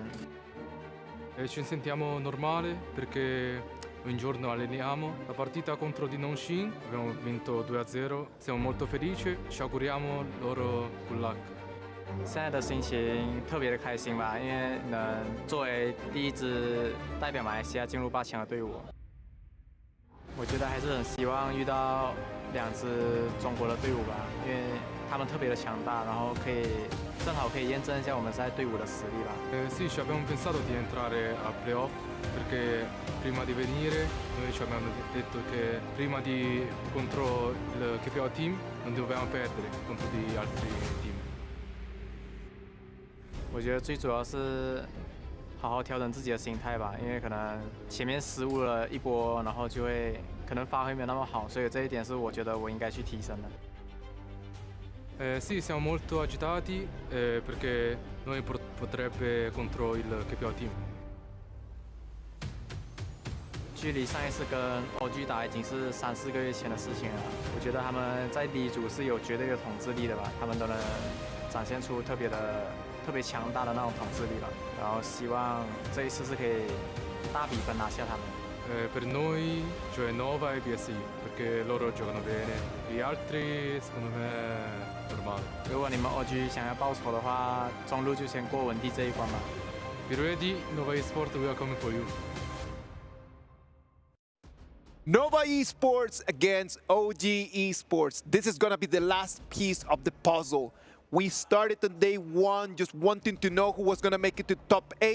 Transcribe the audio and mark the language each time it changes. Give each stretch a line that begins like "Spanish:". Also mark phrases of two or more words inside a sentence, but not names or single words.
Italian: Ci sentiamo normale perché ogni giorno alleniamo. La partita contro di Nongxin abbiamo vinto 2-0. Siamo molto felici. Ci auguriamo loro
English: good luck.
Chinese: 现在的心情特别的开心吧，因为能作为第一支代表马来西亚进入8强的队伍，我觉得还是很希望遇到2支中国的队伍吧，因为他们特别的强大，然后正好可以验证一下我们在队伍的实力吧。
Italian: Sì, ci abbiamo pensato di entrare a playoff perché prima di venire noi ci abbiamo detto che prima di contro il KPO team non dovevamo perdere contro di altri team.
Chinese: 我觉得最主要是好好调整自己的心态吧，因为可能前面失误了一波，然后就会可能发挥没有那么好，所以这一点是我觉得我应该去提升的。
Italian: Sì, siamo molto agitati perché noi potrebbe contro il KPO team.
Chinese: 距离上一次跟 OG 打已经是3-4个月前的事情了。我觉得他们在第一组是有绝对的统治力的吧，他们都能展现出特别强大的那种统治力吧。然后希望这一次是可以大比分拿下他们。
Italian: Per noi cioè Nova e BSI perché loro giocano bene, gli altri secondo me normale.
Chinese: 如果你们 OG 想要报仇的话，中路就先过文帝这一关吧。
English: Be ready, Nova Esports, we are coming for you. Nova Esports against OG Esports. This is going to be the last piece of the puzzle. We started on day 1 just wanting to know who was going to make it to top 8.